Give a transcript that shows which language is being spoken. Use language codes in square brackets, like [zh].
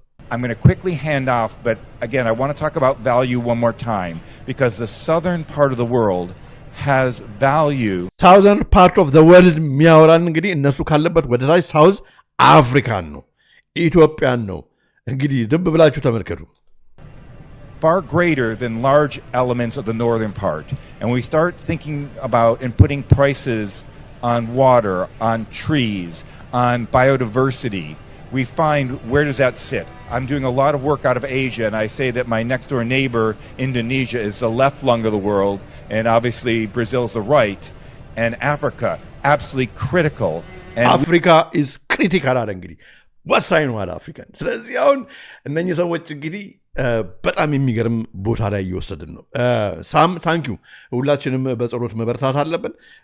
[en] I'm going to quickly hand off but again I want to talk about value one more time because the southern part of the world has value southern part of the world [am] የሚያወራን እንግዲህ እነሱ ካለበት ወደ ታች ሳውዝ አፍሪካን ነው ኢትዮጵያን ነው እንግዲህ ድብ ብላችሁ ተመልከቱ [en] far greater than large elements of the northern part and we start thinking about and putting prices on water on trees on biodiversity we find where does that sit I'm doing a lot of work out of Asia and I say that my next door neighbor Indonesia is the left lung of the world and obviously Brazil is the right and Africa absolutely critical and Africa is critical [am] አለ እንግዲህ ወሳኝ ነው አለ አፍሪካን ስለዚህ አሁን እነኚህ ሰዎች እንግዲህ በጣም የሚገርም ቦታ ላይ እየወሰድን ነው ሳም [en] ታንክ ዩ [am] ሁላችንም በጸሎት መበርታት አለብን